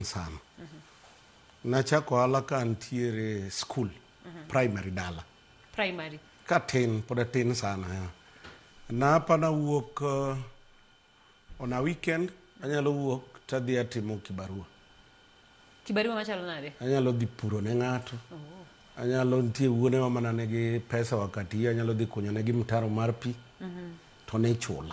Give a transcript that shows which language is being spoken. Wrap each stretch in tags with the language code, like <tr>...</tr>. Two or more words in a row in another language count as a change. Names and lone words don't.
<luo>sana. Nachako ohala ka antiere school, primary dala. Primary. Ka tin, poda tin sana ya. Napa na wuok</luo> <en>on a weekend,</en> <luo>anyalo wuok tadhi atimo kibarua. Kibarua machalo nade? Anyalo dhi puro ne ng'ato. Anyalo nitie wuone wa mana negi pesa wakati anyalo dhi kunyo negi mtaro mar pi. To ne chula.</luo>